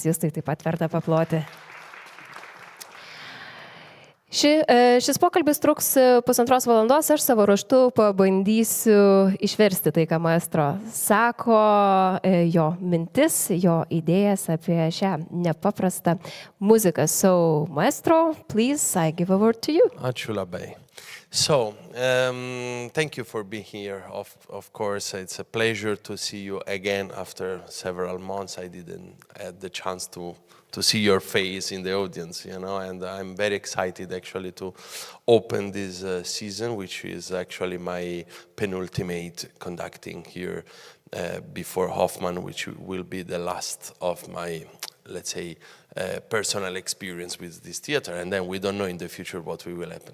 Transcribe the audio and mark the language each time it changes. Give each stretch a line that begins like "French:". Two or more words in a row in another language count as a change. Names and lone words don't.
Lithuanian: Justai taip pat verta paploti. Šis pokalbis truks 1,5 valandos, aš savo ruožtu pabandysiu išversti tai, ką maestro sako, jo mintis, jo idėjas apie šią nepaprastą muziką.
English: So, maestro, please, I give a word to you.
Lithuanian: Ačiū labai.
English: So, thank you for being here. Of course, it's a pleasure to see you again after several months. I didn't have the chance to see your face in the audience, you know, and I'm very excited actually to open this season, which is actually my penultimate conducting here before Hoffman, which will be the last of my, let's say, personal experience with this theater, and then we don't know in the future what will happen.